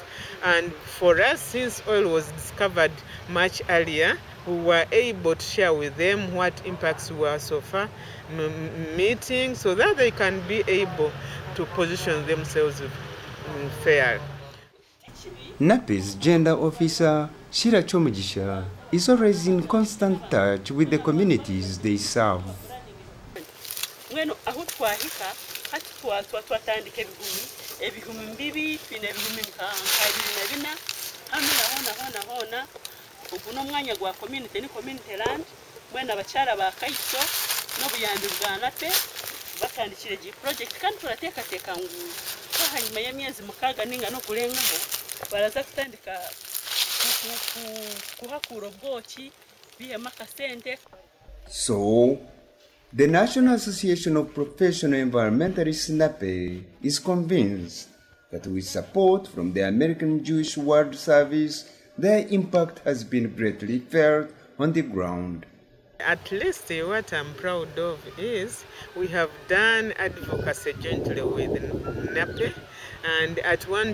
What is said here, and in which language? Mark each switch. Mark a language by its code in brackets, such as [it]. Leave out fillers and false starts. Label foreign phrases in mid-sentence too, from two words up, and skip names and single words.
[en] And for us, since oil was discovered much earlier, we were able to share with them what impacts were so far meeting, so that they can be able to position themselves fair. Nape's gender officer, Shira Chomugisha, is always in constant touch with the communities they serve. [nyo] Mweno aho twahika hati twatandika ebihumi mbibi twine ebihumi nkabiri na bina hamwe hona ubu no mwanya gwa community ni [en] community land [nyo] mwena abacyara ba Kaiso n'obuyambi bwa Nape batandikire gi project kandi turatekateka nguyu hanyuma y'emyezi mukaga ninga no kurengaho baraza kutandika kuhakura ubwoki bihema kasente. [en] So, the National Association of Professional Environmentalists Nape is convinced that with support from the American Jewish World Service, their impact has been greatly felt on the ground. At least what I'm proud of is we have done advocacy jointly with Nape, and at one